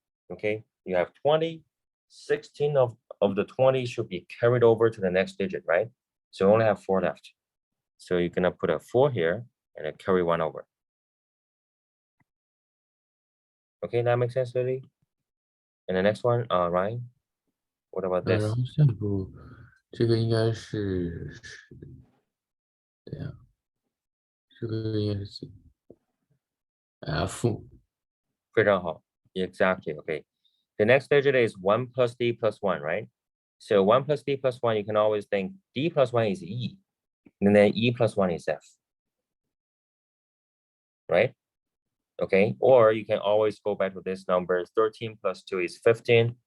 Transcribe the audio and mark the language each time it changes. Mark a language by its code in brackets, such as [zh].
[en] Okay, you have 20, 16 of the 20 should be carried over to the next digit, right? So you only have 4 left. So you're gonna put a 4 here and then carry 1 over. Okay, that makes sense, Lily? And the next one, Ryan, what about [zh] 然 [en] this? [zh] 后下一步这个应该是对呀，这个应该是 F。非常好. [en] Exactly, okay. The next digit is 1 plus D plus 1, right? So 1 plus D plus 1, you can always think D plus 1 is E, and then E plus 1 is F, right? Okay, or you can always go back to this number. 13 plus 2 is 15.